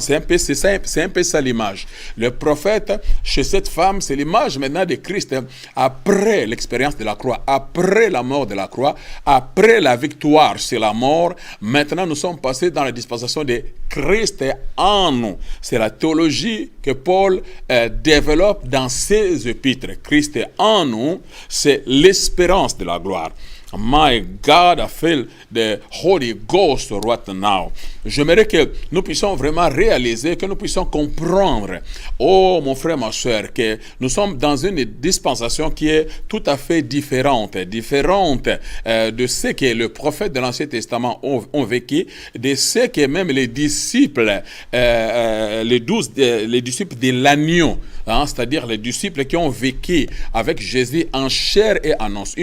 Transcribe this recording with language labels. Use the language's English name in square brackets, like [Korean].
[French] C'est un peu ça l'image. Le prophète, chez cette femme, c'est l'image maintenant de Christ après l'expérience de la croix, après la mort de la croix, après la victoire sur la mort. Maintenant, nous sommes passés dans la dispensation de Christ est en nous. C'est la théologie que Paul développe dans ses épîtres. Christ est en nous, c'est l'espérance de la gloire. [English] My God, I feel the Holy Ghost right now. [French] J'aimerais que nous puissions vraiment réaliser, que nous puissions comprendre, oh mon frère, ma soeur, que nous sommes dans une dispensation qui est tout à fait différente de ce que le prophète de l'Ancien Testament ont vécu, de ce que même les disciples, les disciples de l'agneau, c'est-à-dire les disciples qui ont vécu avec Jésus en chair et en os.